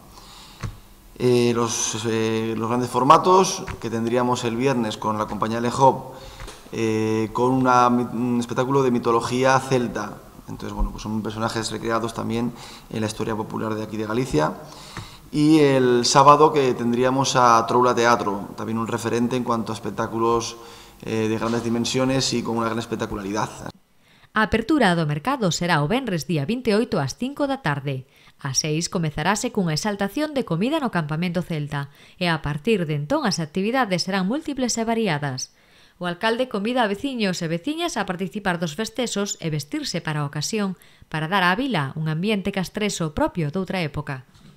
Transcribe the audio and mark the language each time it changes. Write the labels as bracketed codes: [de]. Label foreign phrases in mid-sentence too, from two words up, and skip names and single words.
[es] Los grandes formatos que tendríamos el viernes con la compañía Lehop, con un espectáculo de mitología celta, Entonces, bueno, pues son personajes recreados también en la historia popular de aquí de Galicia. Y el sábado que tendríamos a Troula Teatro, también un referente en cuanto a espectáculos de grandes dimensiones y con una gran espectacularidad. [gl] A apertura do mercado será o venres día 28 ás 5 da tarde. Ás 6 comezarase cunha exaltación de comida no campamento celta e a partir de entón as actividades serán múltiples e variadas. O alcalde convida a veciños e veciñas a participar dos festexos e vestirse para a ocasión para dar á vila un ambiente castreso propio doutra época.